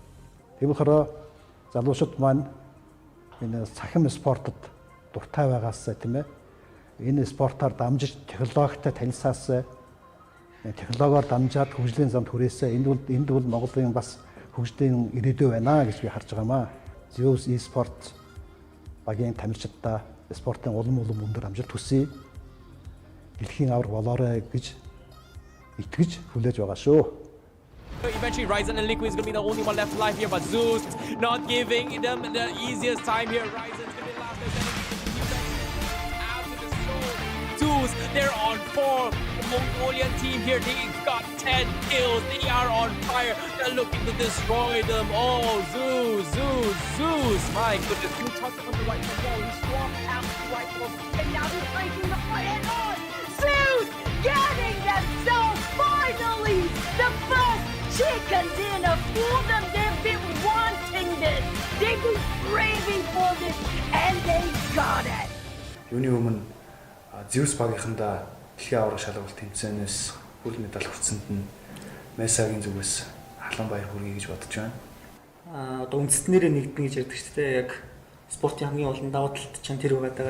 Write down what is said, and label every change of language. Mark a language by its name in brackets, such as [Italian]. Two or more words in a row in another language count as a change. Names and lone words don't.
[Mongolian] Тийм болохоор залуучууд маань энэ цахим спортод дуртай байгаас тийм ээ энэ спортоор дамжиж технологитой танилцаас технологиор дамжаад хөгжлийн замд хүрээсээ энд бол Монголын бас хөгжлийн ирээдүй байна гэж би харж байгаамаа. Zeus Esport багийн тамирчидаа спортын улам өндөр амжилт хүсье. Дэлхийн авраг болоорой гэж итгэж хүлээж байгаа шүү. [English] Eventually, Ryzen and Liquid is going to be the only one left alive here, but Zeus not giving them the easiest time here. Ryzen's going to be the last after the soul. Zeus, they're on 4. The Mongolian team here, they got 10 kills. They are on fire. They're looking to destroy them. Oh, Zeus. My goodness, you touched on the right hand wall. He swapped out the right wall, and now he's breaking the right hand on. Zeus getting themselves finally the first chicken dinner for them. They've been wanting this. They've been craving for this, and they got it. [Mongolian] Юуны өмнө Zeus багийнхандаа дэлхийн аварга шалгалт тэмцээнээс гол медаль хүртсэнд нь Месагийн зүгээс халуун баяр хүргэе гэж бодож байна. Одоо үндэстнэрээ нэгдэн гэж ярьдаг шүү дээ. Яг спортын хамгийн олон давуу талт чинь тэр байгаа.